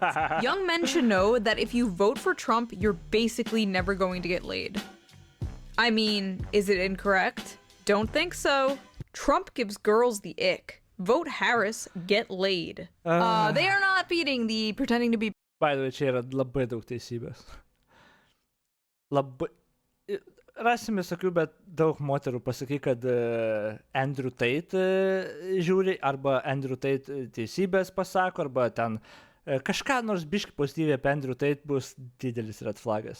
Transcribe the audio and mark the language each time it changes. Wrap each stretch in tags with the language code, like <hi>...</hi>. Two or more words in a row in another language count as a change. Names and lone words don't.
<en>Young men should know that if you vote for Trump, you're basically never going to get laid. I mean, is it incorrect? Don't think so. Trump gives girls the ick. Vote Harris, get laid. They are not beating the pretending to be... By the way,</en> <lt>čia yra labai daug teisybės. Labai... Rasim visokių, bet daug moterų pasaky, kad Andrew Tate žiūri, arba Andrew Tate teisybės pasako, arba ten kažką nors biški pozityviai apie Andrew Tate bus didelis</lt> <en>red flagas.</en>